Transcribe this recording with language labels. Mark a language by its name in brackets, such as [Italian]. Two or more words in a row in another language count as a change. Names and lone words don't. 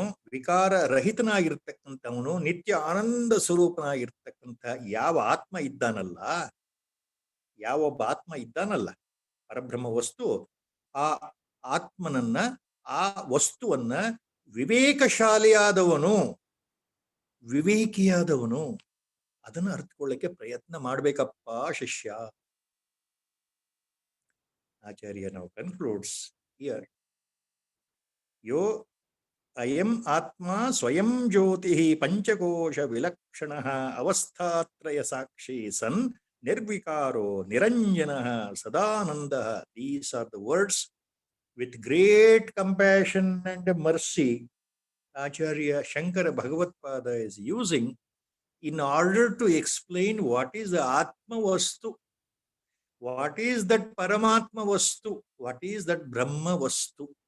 [Kannada] ವಿಕಾರ ರಹಿತನಾಗಿರ್ತಕ್ಕಂಥವನು, ನಿತ್ಯ ಆನಂದ ಸ್ವರೂಪನಾಗಿರ್ತಕ್ಕಂಥ ಯಾವ ಆತ್ಮ ಇದ್ದಾನಲ್ಲ, ಯಾವೊಬ್ಬ ಆತ್ಮ ಇದ್ದಾನಲ್ಲ ಪರಬ್ರಹ್ಮ ವಸ್ತು, ಆ ಆತ್ಮನನ್ನ, ಆ ವಸ್ತುವನ್ನ ವಿವೇಕಶಾಲಿಯಾದವನು, ವಿವೇಕಿಯಾದವನು ಅದನ್ನು ಅರ್ಥಕೊಳ್ಳಕ್ಕೆ ಪ್ರಯತ್ನ ಮಾಡ್ಬೇಕಪ್ಪ ಶಿಷ್ಯ. [English] Acharya now concludes here, [Sanskrit] ಯೋ ಅಯಂ ಆತ್ಮ ಸ್ವಯಂ ಜ್ಯೋತಿ ಪಂಚಕೋಶ ವಿಲಕ್ಷಣ ಅವಸ್ಥಾತ್ರಯ ಸಾಕ್ಷಿ ಸನ್ ನಿರ್ವಿಕಾರೋ ನಿರಂಜನ ಸದಾನಂದ. [English] These are the words with great compassion and mercy Acharya Shankara Bhagavatpada is using in order to explain what is the Atma Vastu, what is that Paramatma Vastu, what is that Brahma Vastu.